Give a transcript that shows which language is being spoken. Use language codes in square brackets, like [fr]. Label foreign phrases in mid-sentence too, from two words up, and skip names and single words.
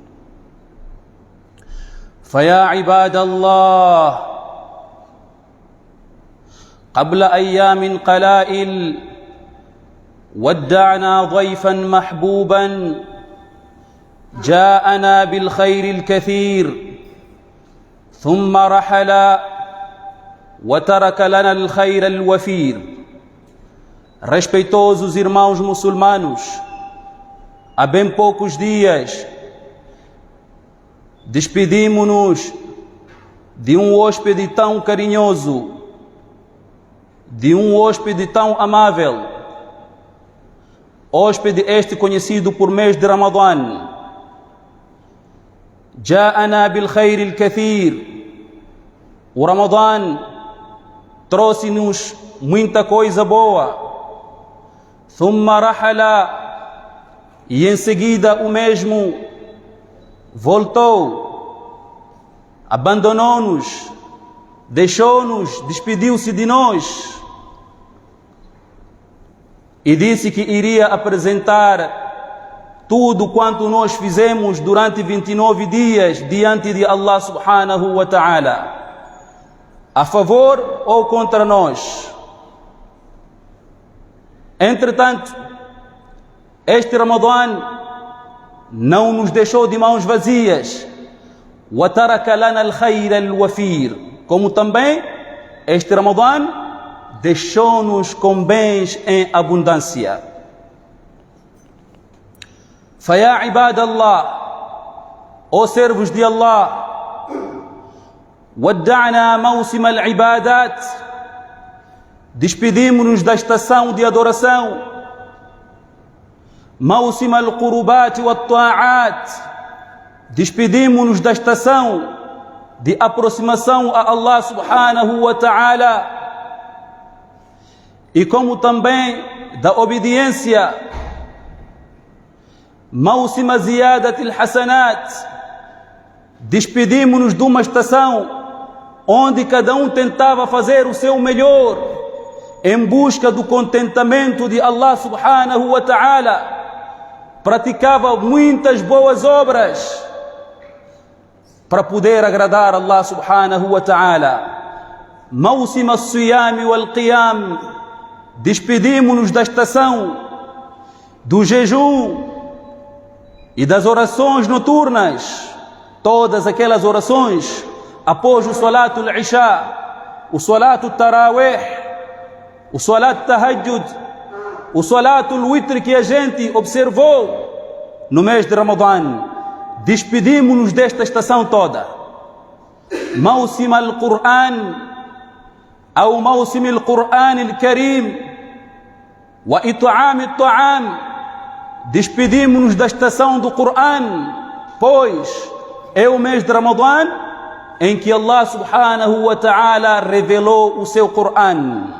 [ar] فيا عباد الله، قبل أيام قلائل ودعنا ضيفا محبوبا جاءنا بالخير الكثير ثم رحل وترك لنا الخير الوفير. [pt] Respeitosos irmãos muçulmanos, há bem poucos dias despedimos-nos de um hóspede tão carinhoso, de um hóspede tão amável, hóspede este conhecido por mês de Ramadã. [ar] جاءنا بالخير الكثير. [pt] O Ramadã trouxe-nos muita coisa boa. [ar] ثم رحل, [pt] e em seguida o mesmo voltou, abandonou-nos, deixou-nos, despediu-se de nós e disse que iria apresentar tudo quanto nós fizemos durante 29 dias diante de Allah [ar] سبحانه وتعالى, [pt] a favor ou contra nós. Entretanto, este Ramadã não nos deixou de mãos vazias. [ar] وَتَرَكَ لَنَا الْخَيْرَ الْوَفِيرَ. [pt] Como também este Ramadã deixou-nos com bens em abundância. [ar] فَيَا عِبَادَ اللَّهِ, [pt] ó servos de Allah, [ar] وَدَّعْنَا مَوْسِمَ الْعِبَادَاتِ, [pt] despedimos-nos da estação de adoração, [ar] موسم القربات والطاعات, [pt] despedimos-nos da estação de aproximação a Allah [ar] سبحانه وتعالى, [pt] e como também da obediência, [ar] موسم زيادة الحسنات, [pt] despedimos-nos de uma estação onde cada um tentava fazer o seu melhor em busca do contentamento de Allah [ar] سبحانه وتعالى, [pt] praticava muitas boas obras para poder agradar Allah [ar] سبحانه وتعالى. موسم الصيام والقيام, [pt] despedimos-nos da estação do jejum e das orações noturnas, todas aquelas orações após o [ar] صلاة العشاء, [pt] o [ar] صلاة التراويح, [pt] o [ar] صلاة التهجد, [pt] o [ar] صلاة الوتر [pt] que a gente observou no mês de Ramadã. Despedimos-nos desta estação toda. [ar] موسم القرآن أو موسم القرآن الكريم وإطعام الطعام, [pt] despedimos-nos da estação do Qur'an, pois é o mês de Ramadã em que Allah [ar] سبحانه وتعالى [pt] revelou o seu Qur'an.